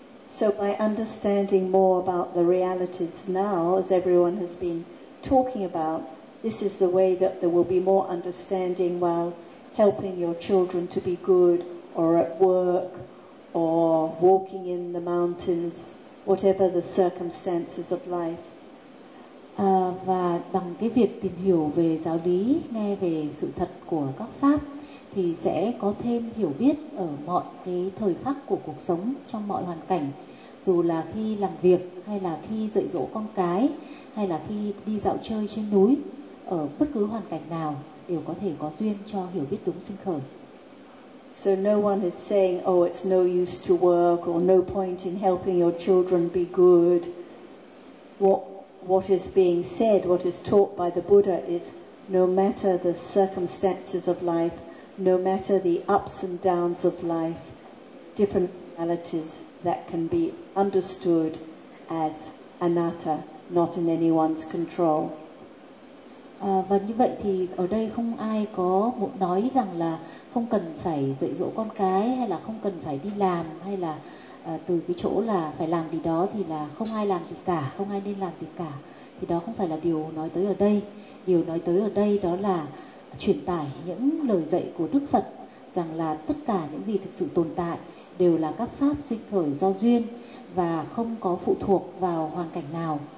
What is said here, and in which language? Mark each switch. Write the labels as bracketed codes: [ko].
[en] So by understanding more about the realities now, as everyone has been talking about, this is the way that there will be more understanding while helping your children to be good, or at work, or walking in the mountains, whatever the circumstances of life. [vi] Và bằng cái việc tìm hiểu về giáo lý, nghe về sự thật của các pháp, thì sẽ có thêm hiểu biết ở mọi cái thời khắc của cuộc sống, trong mọi hoàn cảnh, dù là khi làm việc, hay là khi dạy dỗ con cái, hay là khi đi dạo chơi trên núi, ở bất cứ hoàn cảnh nào đều có thể có duyên cho hiểu biết đúng sinh khởi. [en] So no one is saying, oh, it's no use to work, or no point in helping your children be good. What is being said, what is taught by the Buddha is, no matter the circumstances of life, no matter the ups and downs of life, different realities that can be understood as anatta, not in anyone's control. [vi] Và như vậy thì ở đây không ai có muốn nói rằng là không cần phải dạy dỗ con cái, hay là không cần phải đi làm, hay là từ cái chỗ là phải làm gì đó thì là không ai làm gì cả, không ai nên làm gì cả. Thì đó không phải là điều nói tới ở đây. Điều nói tới ở đây đó là truyền tải những lời dạy của Đức Phật, rằng là tất cả những gì thực sự tồn tại đều là các pháp sinh khởi do duyên, và không có phụ thuộc vào hoàn cảnh nào.